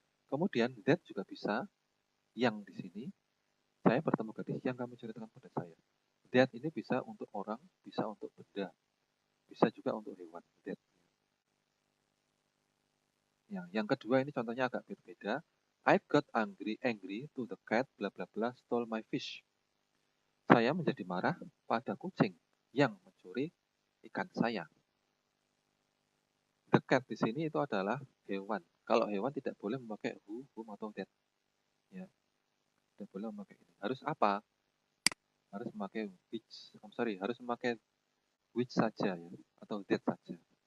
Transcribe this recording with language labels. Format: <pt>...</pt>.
<id>Kemudian that juga bisa, yang di sini saya bertemu gadis yang kamu ceritakan pada saya. That ini bisa untuk orang, bisa untuk benda, bisa juga untuk hewan. That. Yang kedua ini contohnya agak berbeda.</id> <en>I got angry to the cat bla bla bla stole my fish.</en> <id>Saya menjadi marah pada kucing yang mencuri ikan saya.</id> <en>The cat</en> <id>di sini itu adalah hewan. Kalau hewan tidak boleh memakai who, whom, atau that. Ya. Tidak boleh memakai ini. Harus apa? Harus memakai which. Harus memakai which saja ya, atau that saja.</id>